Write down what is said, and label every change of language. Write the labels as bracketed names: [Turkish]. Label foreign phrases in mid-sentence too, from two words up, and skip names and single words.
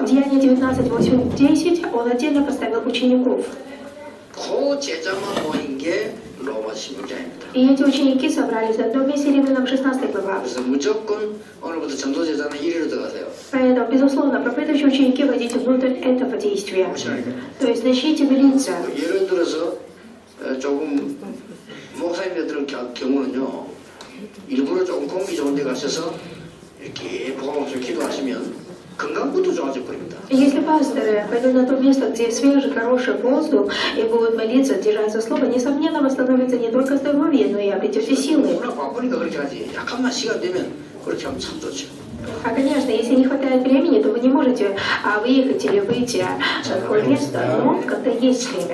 [Russian] Деяние 19, 8, 10, Он отдельно поставил учеников. [Korean] 그 제자만 모인 게 로마 16장입니다. [Russian] И эти ученики собрались в одном месте, Римлянам 16 глава. [Korean] 그래서 무조건 오늘부터 전도 제자는 1위로 들어가세요. [Russian] Поэтому, безусловно, проповедующие ученики войдите внутрь этого действия. [Korean] 무시하니까. [Russian] То есть начните молиться. [Korean] 예를 들어서 조금 목사님들은 경우는요 일부러 조금 공기 좋은 데 가셔서 이렇게 보고서 기도하시면 건강부터 좋아져 버립니다. [Russian] Если пасторы пойдут на то место, где свежий, хороший воздух, и будут молиться, держаться слова, несомненно, восстановится не только здоровье, но и обретете силы. [Korean] 워낙 바쁘니까 그렇게 하지. 약간만 시간 되면 그렇게 하면 참 좋죠. [Russian] А, конечно, если не хватает времени, то вы не можете выехать или выйти в такое место, но когда есть время.